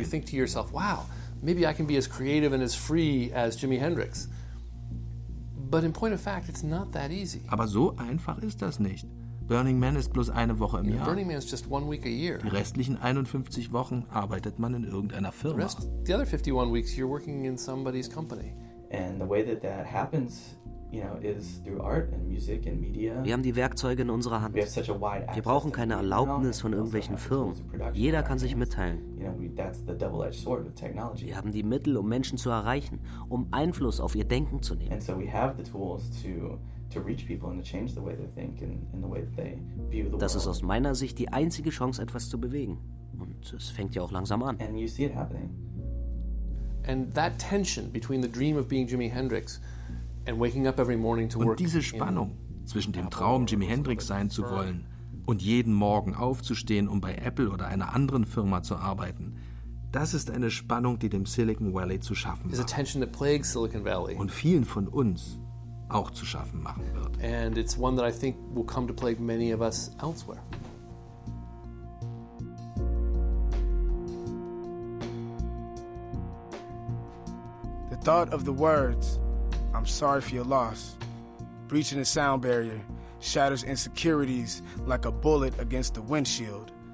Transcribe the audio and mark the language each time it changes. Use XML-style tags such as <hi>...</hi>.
<en>You think to yourself, wow, maybe I can be as creative and as free as Jimi Hendrix. But in point of fact, it's not that easy.</en> <de>Aber so einfach ist das nicht. Burning Man ist bloß eine Woche im Jahr.</de> <en>Burning Man is just one week a year.</en> <de>Die restlichen 51 Wochen arbeitet man in irgendeiner Firma.</de> <en>The other 51 weeks you're working in somebody's company. And the way that that happens, you know, is through art and music and media.</en> <de>Wir haben die Werkzeuge in unserer Hand. Wir brauchen keine Erlaubnis von irgendwelchen Firmen. Jeder kann sich mitteilen. Wir haben die Mittel, um Menschen zu erreichen, um Einfluss auf ihr Denken zu nehmen.</de> <en>And so we have the tools to reach people and to change the way they think and the way that they view the world.</en> <de>Das ist aus meiner Sicht die einzige Chance, etwas zu bewegen. Und es fängt ja auch langsam an.</de> <en>And you see it happening. And that tension between the dream of being Jimi Hendrix and waking up every morning to work.</en> <de>Und diese Spannung zwischen dem Traum, Jimi Hendrix sein zu wollen, und jeden Morgen aufzustehen, um bei Apple oder einer anderen Firma zu arbeiten, das ist eine Spannung, die dem Silicon Valley zu schaffen macht.</de> <en>Is a tension that plagues Silicon Valley.</en> <de>Und vielen von uns auch zu schaffen machen wird.</de> <en>And it's one that I think will come to plague many of us elsewhere. The thought of the words, "I'm sorry for your loss," breaching the sound barrier, shatters insecurities like a bullet against the windshield.</en>